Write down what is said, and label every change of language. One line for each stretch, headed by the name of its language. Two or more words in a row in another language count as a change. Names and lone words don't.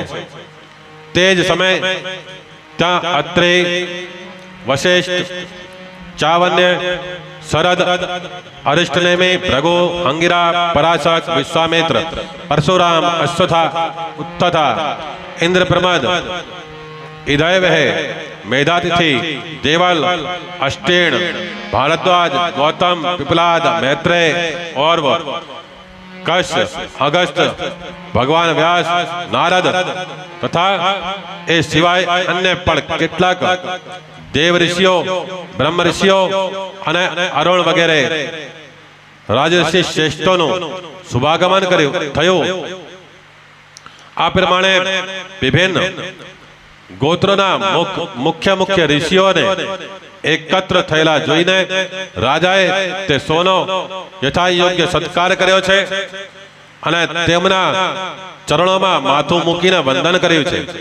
Gujarati: તે જ સમયે ત્યાં અત્રે, વશિષ્ઠ, ચાવન્ય, શરદ, અરિષ્ટનેમી, ભૃગુ, અંગિરા, પરાશર, વિશ્વામિત્ર, પરશુરામ, અશ્વથા, ઉત્તથા, ઇન્દ્રપ્રમદ, ઇદયવહે, મેધાતિથિ, દેવલ, અષ્ટેણ, ભારદ્વાજ, ગૌતમ, पिपलाद, मैत्रेय, और्व, कश, अगस्त, भगवान व्यास, नारद तथा એ સિવાય અન્ય પણ કેટલાક દેવ ઋષિઓ, બ્રહ્મ ઋષિઓ અને અરુણ વગેરે રાજર્ષિ શ્રેષ્ઠોનું શુભાગમન થયું. આ પ્રમાણે વિભિન્ન ગોત્રોના મુખ્ય ઋષિઓને એકત્ર થયેલા જોઈને રાજાએ તે સોનો યથાયોગ્ય સત્કાર કર્યો છે અને તેમના ચરણોમાં માથું મૂકીને વંદન કર્યું છે.